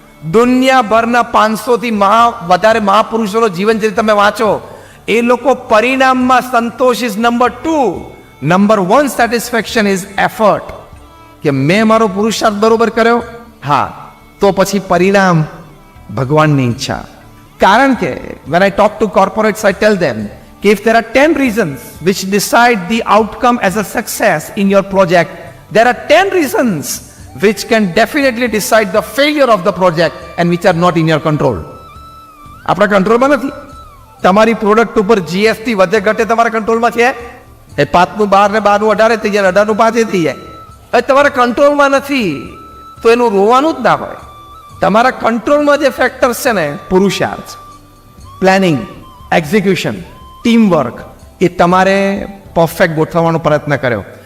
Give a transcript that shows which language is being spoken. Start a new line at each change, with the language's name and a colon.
Gujarati: દુનિયાભરના 500થી વધારે મહાપુરુષોનો જીવન ચરિત્ર તમે વાંચો, એ લોકો પરિણામમાં સંતોષ is number 2.
English: Number 1 satisfaction is effort.
Gujarati: કે મેં મારો પુરુષાર્થ બરોબર કર્યો, હા, તો પછી પરિણામ ભગવાનની ઈચ્છા. કારણ કે
English: when I talk to corporates, I tell them if there are 10 reasons which decide the outcome as a success in your project, there are 10 reasons which can definitely decide the failure of the project and which are not in your control.
Gujarati: આપણા કંટ્રોલમાં નથી. તમારી product ઉપર GST વધે ઘટે તમારા કંટ્રોલમાં છે? એ 5નું 12 ને 12નું 18 થઈ જાય, 18નું 5 થઈ જાય. એ તમારા કંટ્રોલમાં નથી તો એનું રોવાનું જ ના હોય. તમારા કંટ્રોલમાં જે ફેક્ટર્સ છે ને, પુરુષાર્થ, પ્લાનિંગ, એક્ઝિક્યુશન, ટીમવર્ક, એ તમારે પરફેક્ટ ગોઠવવાનો પ્રયત્ન કર્યો.